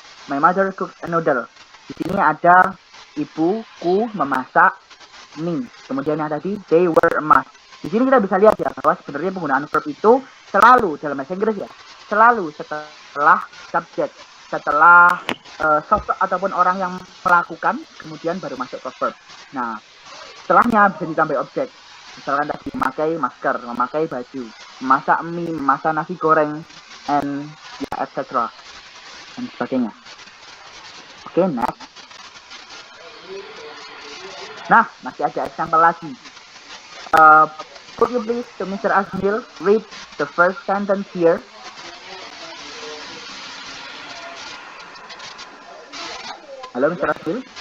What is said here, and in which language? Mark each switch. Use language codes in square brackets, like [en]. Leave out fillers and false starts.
[en] My mother cooks a noodle. [id] Di sini ada ibuku memasak mie. Kemudian yang tadi [en] they were a mask. [id] Di sini kita bisa lihat ya bahwa sebenarnya penggunaan verb itu selalu dalam bahasa Inggris ya, selalu setelah subjek, setelah sosok ataupun orang yang melakukan, kemudian baru masuk ke verb. Nah, setelahnya bisa ditambah objek. Misalkan tadi memakai masker, memakai baju, memasak mie, memasak nasi goreng, [en] and etc. [id] dan sebagainya. Oke, next. Nah, masih ada example lagi. [en] Could you please to Mr. Azmil read the first sentence here? [id] Halo, Mr. Azmil.